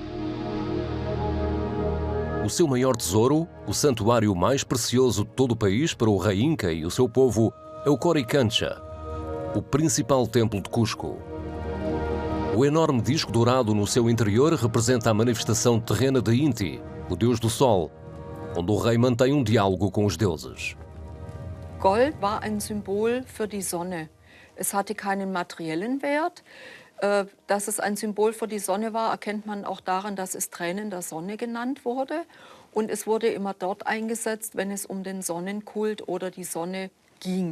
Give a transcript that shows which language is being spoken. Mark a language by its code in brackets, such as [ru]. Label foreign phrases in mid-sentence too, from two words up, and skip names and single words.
[pt] O seu maior tesouro, o santuário mais precioso de todo o país para o rei Inca e o seu povo, é o Coricancha, o principal templo de Cusco. O enorme disco dourado no seu interior representa a manifestação terrena de Inti, o deus do sol, onde o rei mantém um diálogo com os deuses. [de] Gold war ein Symbol für die Sonne. Es hatte keinen materiellen Wert. Dass es ein Symbol für die Sonne war, erkennt man auch daran, dass es Tränen der Sonne genannt wurde. Und es wurde immer dort eingesetzt, wenn es um den Sonnenkult oder die Sonne ging.